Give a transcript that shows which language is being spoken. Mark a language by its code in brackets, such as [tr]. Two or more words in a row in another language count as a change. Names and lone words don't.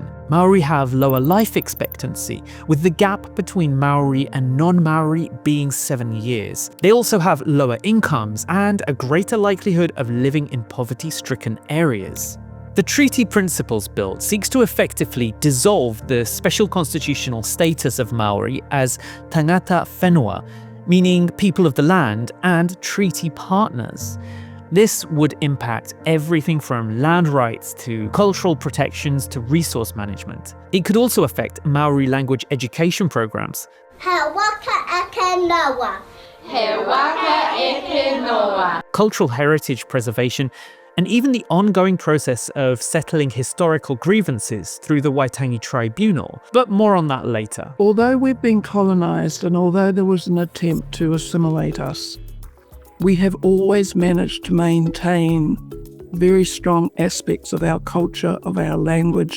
[en] Maori have lower life expectancy, with the gap between Maori and non-Maori being 7 years. They also have lower incomes and a greater likelihood of living in poverty-stricken areas. The Treaty Principles Bill seeks to effectively dissolve the special constitutional status of Maori as [mi] tangata whenua, [en] meaning people of the land, and treaty partners. This would impact everything from land rights to cultural protections to resource management. It could also affect Maori language education programs. [mi] He waka eke noa. He waka eke noa. [en] Cultural heritage preservation, and even the ongoing process of settling historical grievances through the Waitangi Tribunal. But more on that later. Although we've been colonised and although there was an attempt to assimilate us, we have always managed to maintain very strong aspects of our culture, of our language.